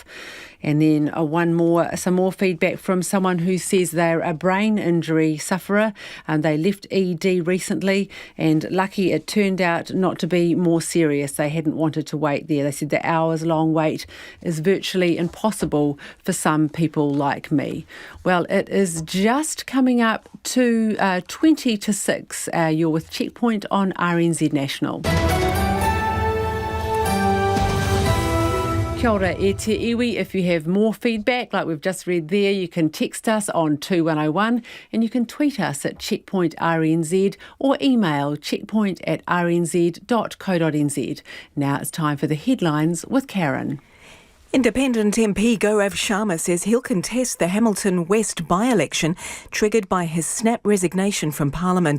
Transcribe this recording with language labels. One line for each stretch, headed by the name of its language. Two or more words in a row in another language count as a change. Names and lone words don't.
English: And then some more feedback from someone who says they're a brain injury sufferer and they left ED recently, and lucky it turned out not to be more serious. They hadn't wanted to wait there. They said the hours-long wait is virtually impossible for some people like me. Well, it is just coming up to 20 to 6. You're with Checkpoint on RNZ National.
Māori: Kia ora e te iwi.
English: If you have more feedback like we've just read there, you can text us on 2101 and you can tweet us at Checkpoint RNZ or email checkpoint@rnz.co.nz. Now it's time for the headlines with Karen. Independent MP Gaurav Sharma says he'll contest the Hamilton West by-election triggered by his snap resignation from Parliament.